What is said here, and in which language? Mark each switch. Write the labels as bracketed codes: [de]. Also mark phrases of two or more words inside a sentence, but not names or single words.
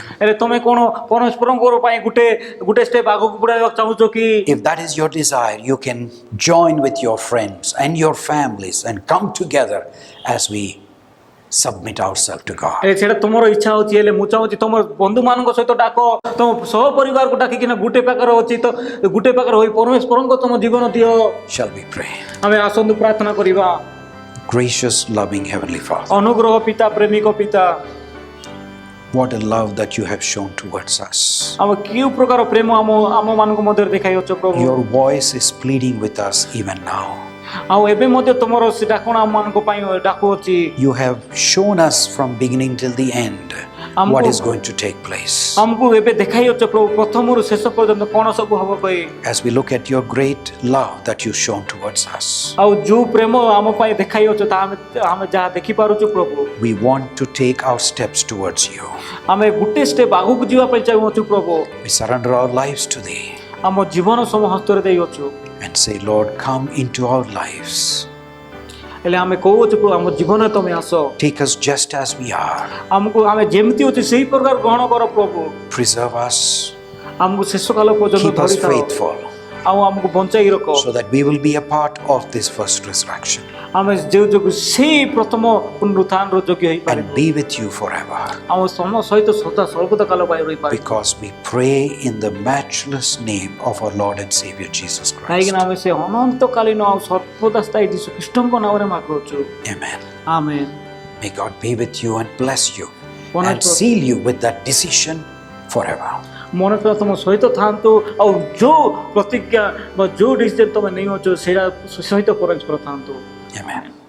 [or] ହେଲେ ତମେ କଣ ପରମେଶ୍ୱରଙ୍କର ପାଇଁ ଗୋଟେ ଷ୍ଟେପ୍ ଆଗକୁ ବଢାଇବାକୁ ଚାହୁଁଛ କି? [en] If that is your desire, you can join with your friends and your families and come together as we submit ourselves to God. [or] ସେଟା ତୁମର ଇଚ୍ଛା ହଉଛି ହେଲେ ମୁଁ ଚାହୁଁଛି ତମର ବନ୍ଧୁମାନଙ୍କ ସହିତ ଡାକ, ତମ ସହ ପରିବାରକୁ ଡାକିକିନା ଗୋଟେ ପାଖରେ ଅଛି ତ ଗୋଟେ ପାଖରେ ହୋଇ ପରମେଶ୍ୱରଙ୍କୁ ତମ ଜୀବନ ଦିଅ। [en] Shall we pray? [or] ଆମେ ଆସନ୍ତୁ ପ୍ରାର୍ଥନା କରିବା। [en] Gracious, loving Heavenly Father, [or] ଅନୁଗ୍ରହ ପିତା, ପ୍ରେମିକ ପିତା, [en] what a love that you have shown towards us. [or] ଆମ କେଉଁ ପ୍ରକାର ପ୍ରେମ ଆମ ମାନଙ୍କ ମଧ୍ୟରେ ଦେଖାଇଅଛ ପ୍ରଭୁ। [en] Your voice is pleading with us even now. [or] ଆଉ ଏବେ ମଧ୍ୟ ତମର ସେ ଡାକଣା ଆମ ମାନଙ୍କ ପାଇଁ ଡାକୁଅଛି। [en] You have shown us from beginning till the end what is going to take place. [or] ଆମକୁ ଏବେ ଦେଖାଇଅଛ ପ୍ରଭୁ ପ୍ରଥମରୁ ଶେଷ ପର୍ଯ୍ୟନ୍ତ କଣ ସବୁ ହବ କହି। [en] As we look at your great love that you've shown towards us, [or] ଆଉ ଯୋଉ ପ୍ରେମ ଆମ ପାଇଁ ଦେଖାଇଅଛ ତାହା ଆମେ ଯାହା ଦେଖିପାରୁଛୁ ପ୍ରଭୁ। [en] we want to take our steps towards you. [or] ଆମେ ଗୋଟେ ଷ୍ଟେପ୍ ଆଗକୁ ଯିବା ପାଇଁ ଚାହୁଁଛୁ ପ୍ରଭୁ। [en] We surrender our lives to thee [or] ଆମ ଜୀବନ ସବୁ ହସ୍ତରେ ଦେଇଅଛୁ। [en] and say, Lord, come into our lives. [or] ହେଲେ ଆମେ କହୁଛୁ ପ୍ରଭୁ ଆମ ଜୀବନରେ ତମେ ଆସ। [en] Take us just as we are. [or] ଆମକୁ ଆମେ ଯେମିତି ଅଛି ସେଇ ପ୍ରକାର ଗ୍ରହଣ କର ପ୍ରଭୁ। [en] Preserve us. [or] ଆମକୁ ଶେଷ କାଳ ପର୍ଯ୍ୟନ୍ତ [en] Keep us [or] ଧରିଥାଅ। [en] faithful [or] ଆଉ ଆମକୁ ବଞ୍ଚାଇ ରଖ। [en] so that we will be a part of this first resurrection [or] ଆମେ ଯେଉଁ ଯୋଗୁଁ ସେଇ ପ୍ରଥମ ପୁନରୁତ୍ଥାନର ଯୋଗ୍ୟ ହେଇପାରିବୁ [en] and be with you forever. [or] ଆମ ସମ ସହିତ ସଦା ସର୍ବଦା କାଳ ପାଇଁ ରହିପାରିବୁ। [en] Because we pray in the matchless name of our Lord and Savior Jesus Christ. [or] କାହିଁକିନା ଆମେ ସେ ଅନନ୍ତକାଳୀନ ଆଉ ସର୍ବଦା ସ୍ଥାୟୀ ଯୀଶୁ ଖ୍ରୀଷ୍ଟଙ୍କ ନାମରେ ମାଗୁଛୁ। [en] Amen. [or] ଆମେନ୍। [en] May God be with you and bless you Wonderful. and seal you with that decision forever. [or] ମନଟା ତମ ସହିତ ଥାଆନ୍ତୁ ଆଉ ଯୋଉ ପ୍ରତିଜ୍ଞା ବା ଯୋଉ ଡିସିଜନ ତମେ ନେଇଅଛ ସେଇଟା ସହିତ ପରସ୍ପର ଥାଆନ୍ତୁ। [en] Amen.